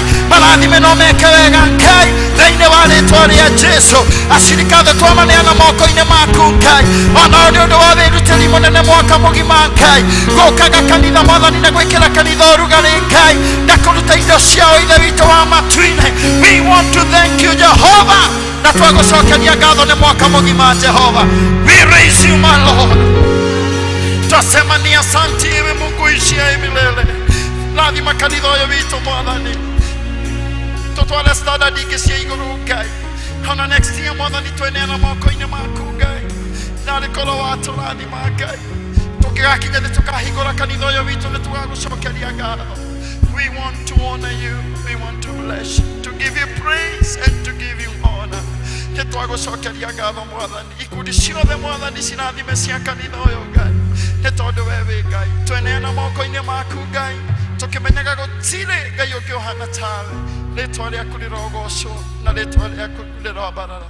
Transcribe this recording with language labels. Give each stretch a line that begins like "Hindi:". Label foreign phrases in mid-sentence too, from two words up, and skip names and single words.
Kikuyu: Marathime no meke wega Ngai thiini wa ritwa ria Jesu. Acirika thĩ twamaneana moko-inĩ maku Ngai, ona ũrĩ ũndũ wa wĩrutĩri mũnene mwaka mũgima Ngai. Gũkaga kanitha mwathani na gwĩkĩra kanitha ũrugarĩ Ngai, na kũruta indo ciao ithe witũ wa matu-inĩ.
English: We want to thank you Jehovah,
Kikuyu: na twagucokeria ngatho nĩ mwaka mũgima Jehovah.
English: We raise you my Lord.
Swahili: Twasema ni asanti ewe Mungu ishiye milele.
Kikuyu: Rathima kanitha ũyũ witũ mwathani, tutware standard ingĩ cia igũrũ Ngai. Ona
English: next year
Kikuyu: mwathani tweneana moko-inĩ maku Ngai, na rĩkorwo watũrathima Ngai. Tũngĩgakinya nĩ tũkahingũra kanitha ũyũ witũ nĩ tũgagucokeria ngatho.
English: We want to honor you, we want to bless you, to give you praise and to give you honor.
Kikuyu: Nĩ twagucokeria ngatho mwathani. Ikundi ciothe mwathani cirathime cia kanitha ũyũ Ngai, nĩ tondũ we wĩ Ngai. Tweneana moko-inĩ maku Ngai, tũkĩmenyaga gũtirĩ Ngai ũngĩ ũhana tawe. Rĩtwa rĩaku rĩrogocwo na rĩtwa rĩaku rĩrombarara.